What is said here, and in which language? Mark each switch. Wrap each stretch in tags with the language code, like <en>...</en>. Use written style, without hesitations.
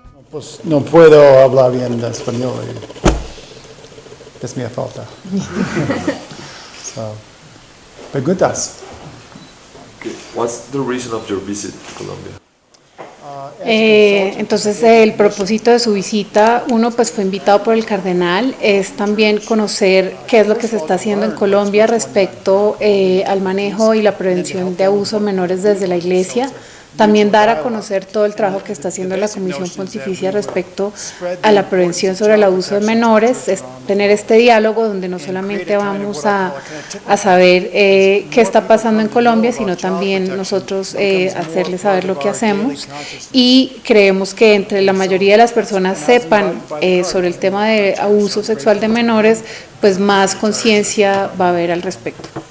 <es>Pues no puedo hablar bien de español, es mi falta. So, preguntas.</es> <en>Okay. What's the reason of your visit to Colombia?</en> <es>Entonces el propósito de su visita, uno pues fue invitado por el cardenal, es también conocer qué es lo que se está haciendo en Colombia respecto al manejo y la prevención de abuso de menores desde la Iglesia. También dar a conocer todo el trabajo que está haciendo la Comisión Pontificia respecto a la prevención sobre el abuso de menores, es tener este diálogo donde no solamente vamos a saber qué está pasando en Colombia, sino también nosotros hacerles saber lo que hacemos, y creemos que entre la mayoría de las personas sepan sobre el tema de abuso sexual de menores, pues más conciencia va a haber al respecto.</es>